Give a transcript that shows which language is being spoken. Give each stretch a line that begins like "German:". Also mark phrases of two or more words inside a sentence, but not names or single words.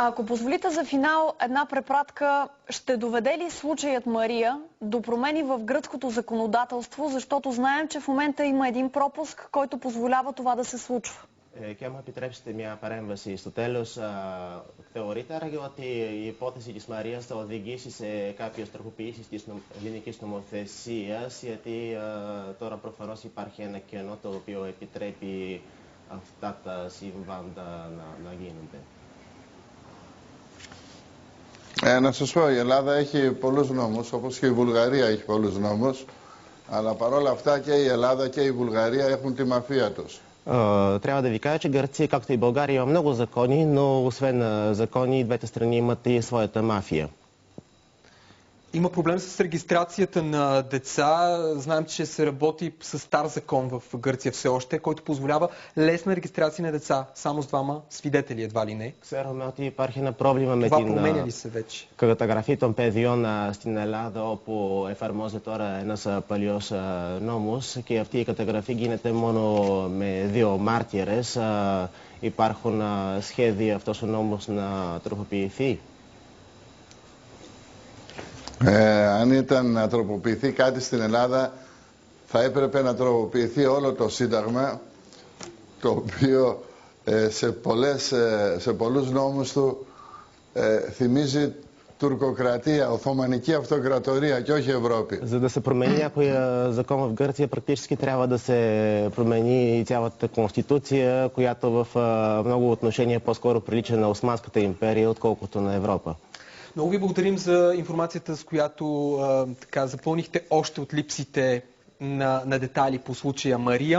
Bulgarian: Ако позволите за финал една препратка, ще доведе ли случаят Мария до промени в гръцкото законодателство, защото знаем, че в момента има един пропуск, който позволява това да се случва?
Greek: Και άμα επιτρέψετε μια παρέμβαση στο τέλος, θεωρείτε άραγε ότι η υπόθεση της Μαρίας θα οδηγήσει σε κάποιες τροποποιήσεις της ελληνικής νομοθεσίας, γιατί τώρα προφανώς υπάρχει ένα κενό το οποίο επιτρέπει αυτά τα συμβάντα να γίνονται. Να σας πω, η Ελλάδα έχει πολλούς νόμους, όπως και η Βουλγαρία έχει πολλούς νόμους, αλλά παρόλα αυτά και η Ελλάδα και η Βουλγαρία έχουν τη μαφία τους.
Bulgarian: Трябва да ви кажа, че Гърция, както и България, има много закони, но освен закони, двете страни имат и своята мафия. Има проблем с регистрацията на деца. Знаем, че се работи с стар закон в Гърция все още, който позволява лесна регистрация на деца. Само с двама свидетели, едва ли не.
Greek: Ξέρουμε ότι υπάρχει ένα πρόβλημα με την καταγραφή των παιδιών στην Ελλάδα, όπου εφαρμόζεται τώρα ένας παλιός νόμος και αυτή η καταγραφή γίνεται μόνο με 2 μάρτυρες. Υπάρχουν σχέδια αυτός ο νόμος να τροποποιηθεί? Αν ήταν να τροποποιηθεί κάτι στην Ελλάδα, θα έπρεπε να τροποποιηθεί όλο το Σύνταγμα, το οποίο σε πολλούς νόμους του θυμίζει τουρκοκρατία, Οθωμανική αυτοκρατορία και όχι Ευρώπη.
Bulgarian: За да се промени някой закон в Гърция, практически трябва да се промени и цялата конституция, която в много отношения по-скоро прилича на Османската империя, отколкото на Европа. Много ви благодарим за информацията, с която запълнихте още от липсите на детайли по случая Мария.